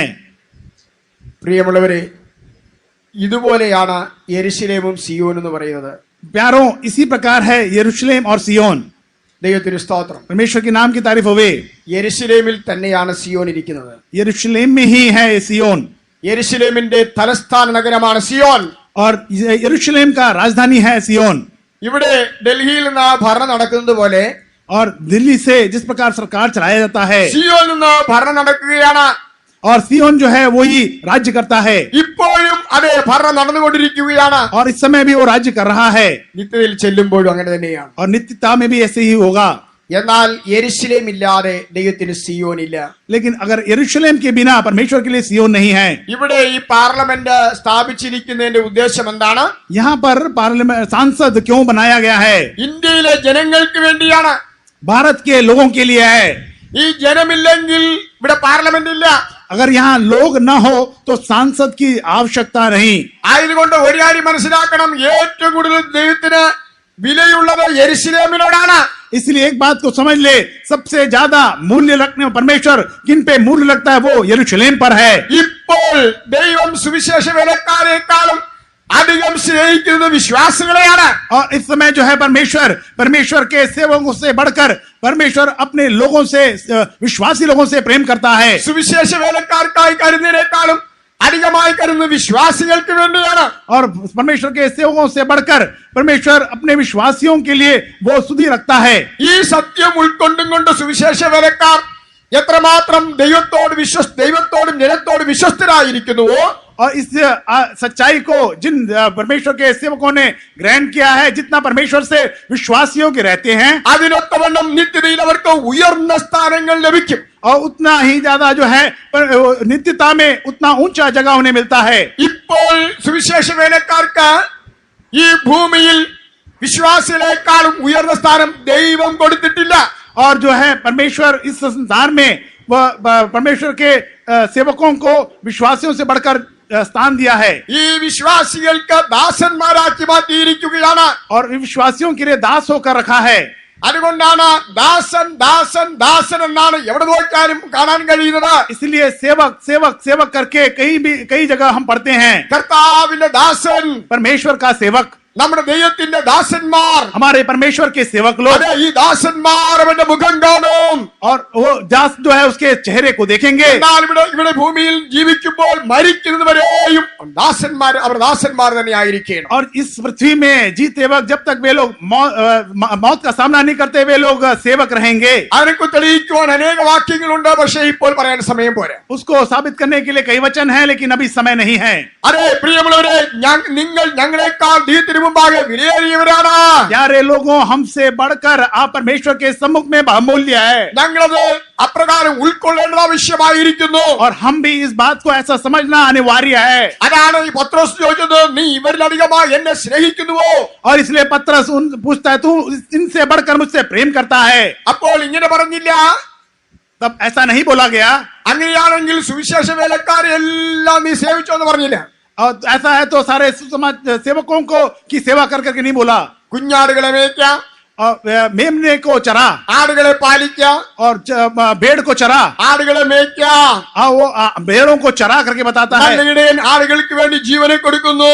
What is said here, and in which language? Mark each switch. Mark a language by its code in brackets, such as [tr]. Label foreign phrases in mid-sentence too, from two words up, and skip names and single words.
[ml] പ്രിയമുള്ളവരെ, ഇതുപോലെയാണ് യെരൂശലേമും സിയോനും എന്ന് പറയുന്നത്. [hi] प्यारों, इसी प्रकार है यरूशलेम और सियोन. [ml] ദൈവത്തിന് സ്തോത്രം. [hi] परमेश्वर के नाम की तारीफ होवे. [ml] യെരൂശലേമിൽ തന്നെയാണ് സിയോൻ ഇരിക്കുന്നത്. [hi] यरूशलेम में ही है सियोन, [ml] യെരൂശലേമിന്റെ തലസ്ഥാന നഗരമാണ് സിയോൻ. [hi] और यरूशलेम का राजधानी है सियोन. [ml] ഇവിടെ ഡൽഹിയിൽ നിന്ന് ഭരണം നടക്കുന്നത് പോലെ [hi] और दिल्ली से जिस प्रकार सरकार चलाया जाता है, [ml] സിയോനിൽ നിന്ന് ഭരണം നടക്കുകയാണ്. [hi] और सियोन जो है वही राज्य करता है. [ml] ഇപ്പോഴും അതേ ഭരണം നടന്നുകൊണ്ടിരിക്കുകയാണ്. [hi] और इस समय भी वो राज्य कर रहा है, [ml] നിത്യതയിൽ ചെല്ലുമ്പോഴും അങ്ങനെ തന്നെയാണ്. [hi] और नित्यता में भी ऐसे ही होगा. [ml] എന്നാൽ യെരൂശലേം ഇല്ലാതെ ദൈവത്തിന് സിയോൻ ഇല്ല. [hi] लेकिन अगर यरूशलेम के बिना परमेश्वर के लिए सियोन नहीं है. [ml] ഇവിടെ ഈ പാർലമെന്റ് സ്ഥാപിച്ചിരിക്കുന്നതിന്റെ ഉദ്ദേശം എന്താണ്? [hi] यहाँ पर पार्लियामेंट सांसद क्यों बनाया गया है? [ml] ഇന്ത്യയിലെ ജനങ്ങൾക്ക് വേണ്ടിയാണ്. [hi] भारत के लोगों के लिए है. [ml] ഈ ജനമില്ലെങ്കിൽ ഇവിടെ പാർലമെന്റ് ഇല്ല. [hi] अगर यहाँ लोग न हो तो सांसद की आवश्यकता नहीं. [ml] ആയതുകൊണ്ട് ഒരു കാര്യം മനസ്സിലാക്കണം, ഏറ്റവും കൂടുതൽ ദൈവത്തിന് വിലയുള്ളത് യെരുശലേമിനോടാണ്. [hi] इसलिए एक बात को समझ ले, सबसे ज्यादा मूल्य रखने परमेश्वर किन पे मूल्य लगता है वो यरूशलेम पर है. [ml] ഇപ്പോൾ ദൈവം സുവിശേഷ വേലക്കാരെക്കാളും അധികം സ്നേഹിക്കുന്നത് വിശ്വാസികളെയാണ്. [hi] और इस समय जो है परमेश्वर के सेवकों से बढ़कर परमेश्वर अपने लोगों से, विश्वासी लोगों से प्रेम करता है. [ml] സുവിശേഷ വേലക്കാർക്കായി കരുതുന്നതിനേക്കാളും അധികമായി കരുതുന്നത് വിശ്വാസികൾക്ക് വേണ്ടിയാണ്. [hi] और परमेश्वर के सेवकों से बढ़कर परमेश्वर अपने विश्वासियों के लिए वो सुधि रखता है. [ml] ഈ സത്യം ഉൾക്കൊണ്ടും കൊണ്ട് സുവിശേഷ വേലക്കാർ എത്രമാത്രം ദൈവത്തോടും ജനത്തോടും വിശ്വസ്തരായിരിക്കുന്നുവോ, [hi] और इस सच्चाई को जिन परमेश्वर के सेवकों ने ग्रहण किया है, जितना परमेश्वर से विश्वासियों के रहते हैं, [ml] അതിനൊത്തവണ്ണം നിത്യതയിൽ അവർക്ക് ഉയർന്ന സ്ഥാനങ്ങൾ ലഭിക്കും. [hi] और उतना ही ज्यादा जो है नित्यता में उतना ऊंचा जगह उन्हें मिलता है. [ml] ഇപ്പോൾ സുവിശേഷ വേലക്കാർക്ക് ഈ ഭൂമിയിൽ വിശ്വാസികളെക്കാളും ഉയർന്ന സ്ഥാനം ദൈവം കൊടുത്തിട്ടില്ല. [hi] और जो है परमेश्वर इस संसार में वह परमेश्वर के सेवकों को विश्वासियों से बढ़कर स्थान दिया है. [ml] ഈ വിശ്വാസികൾക്ക് ദാസന്മാരാക്കി മാറ്റിയിരിക്കുകയാണ്. [hi] और विश्वासियों के लिए दास होकर रखा है. [ml] അതുകൊണ്ടാണ് ദാസൻ ദാസൻ ദാസൻ എന്നാണ് എവിടെ നോക്കിയാലും കാണാൻ കഴിയുന്നത്. [hi] इसलिए सेवक सेवक सेवक करके कई जगह हम पढ़ते हैं. [ml] കർത്താവിന്റെ ദാസൻ, [hi] परमेश्वर का सेवक, [ml] നമ്മുടെ ദൈവത്തിന്റെ ദാസന്മാർ, [hi] हमारे परमेश्वर के सेवक लोग. [ml] അതെ, ഈ ദാസന്മാർ അവന്റെ മുഖം കാണും. [hi] और वो दास जो है उसके चेहरे को देखेंगे. [ml] എന്നാൽ ഇവിടെ ഭൂമിയിൽ ജീവിക്കുമ്പോൾ മരിക്കുന്നത് വരെയും അവർ ദാസന്മാർ തന്നെ ആയിരിക്കണം. [hi] और इस पृथ्वी में जीते वक्त जब तक वे लोग मौत का सामना नहीं करते, वे लोग सेवक रहेंगे. [ml] അതിനെക്ക് തെളിയിക്കുവാൻ അനേക വാക്യങ്ങളുണ്ട്, പക്ഷേ ഇപ്പോൾ പറയാൻ സമയം പോരാ. [hi] उसको साबित करने के लिए कई वचन हैं, लेकिन अभी समय नहीं है. [ml] അതെ പ്രിയമുള്ളവരെ, നിങ്ങൾ ഞങ്ങളെക്കാൾ ദൈവത്തിന് മുമ്പാകെ വിലയേറിയവരാണ്. [hi] प्यारे लोगों, हमसे बढ़कर आप परमेश्वर के सम्मुख में बहुमूल्य है. [ml] ഞങ്ങളത് അപ്രകാരം ഉൾക്കൊള്ളേണ്ടത് ആവശ്യമായിരിക്കുന്നു. [hi] और हम भी इस बात को ऐसा समझना अनिवार्य है. [ml] അതാണ് ഈ പത്രോസ് ചോദിച്ചത്, നീ ഇവരിലധികമായി എന്നെ സ്നേഹിക്കുന്നുവോ? [hi] और इसलिए पत्रस पूछता है, तू इनसे बढ़कर मुझसे प्रेम करता है? [ml] അപ്പോൾ ഇങ്ങനെ പറഞ്ഞില്ല. [hi] तब ऐसा नहीं बोला गया. [ml] അങ്ങനെയാണെങ്കിൽ സുവിശേഷ വേലക്കാരെ എല്ലാം നീ സേവിച്ചോ എന്ന് പറഞ്ഞില്ല. [hi] और ऐसा है तो सारे सुसमाज सेवकों को की सेवा कर करके नहीं बोला. [ml] കുഞ്ഞാടുകളെ മേയ്ക്കാം, [hi] और मेमने को चरा, [ml] ആടുകളെ പാലിക്കാം, [hi] और भेड़ को चरा. [ml] ആടുകളെ മേയ്ക്കാം. [hi] वो भेड़ों को चरा करके बताता है. [ml] നല്ല ഇടയൻ ആടുകൾക്ക് വേണ്ടി ജീവനെ കൊടുക്കുന്നു.